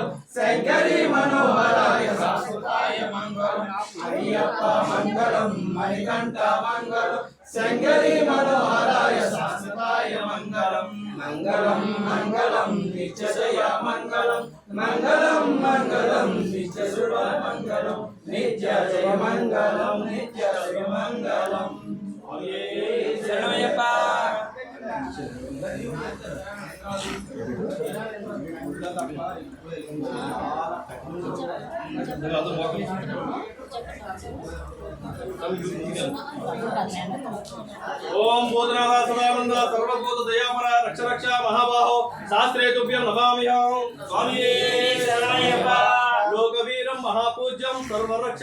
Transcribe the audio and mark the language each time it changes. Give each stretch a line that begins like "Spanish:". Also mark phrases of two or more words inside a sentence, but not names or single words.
Telugu: శంకరీ మనోహరాయ శాశ్వతాయ మంగళం అయ్యప్ప మంగళం మణికంఠ మంగళం శంకరీ మనోహరాయ శాశ్వతాయ మంగళం మంగళం మంగళం నిత్యజయ మంగళం మంగళం మంగళం నిత్యశుభ మంగళం నిత్య జయ మంగళం నిత్య శుభ మంగళం శరణయ్యప్ప
Sanskrit: ओम बोधनाथ सदानंद सर्वभूत दयापर रक्ष रक्ष महाबाहो शास्त्रे तुभ्यं नमाम्यहं स्वामी शरणायप्पा लोकवीरं महापूज्यं सर्वरक्ष